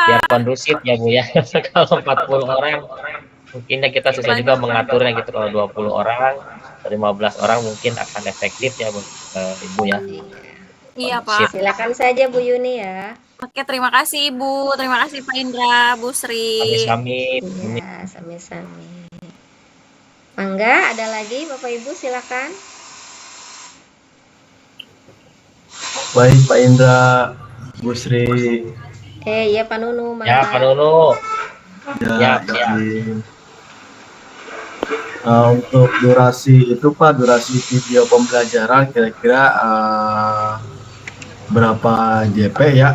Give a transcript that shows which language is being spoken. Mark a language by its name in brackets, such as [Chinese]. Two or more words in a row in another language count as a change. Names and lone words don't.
[Indonesian] biar kondusif ya Bu ya. Kalau 40 orang mungkin kita susah juga mengaturnya gitu. Kalau 20 orang, 15 orang mungkin akan efektif ya Bu, Ibu ya. Iya, Kondusif. Pak. Silakan saja Bu Yuni ya. Oke, terima kasih, Ibu. Terima kasih, Pak Indra, Bu Sri. [Sundanese] Sami-sami. Iya, sami-sami. Mangga, [Indonesian] ada lagi Bapak Ibu, silakan. Baik Pak Indra, Bu Sri, Iya Pak Nunu, Ya, mangga. Pak Nunu. ya, Siap. izin. Untuk durasi itu Pak, durasi video pembelajaran kira-kira berapa JP ya?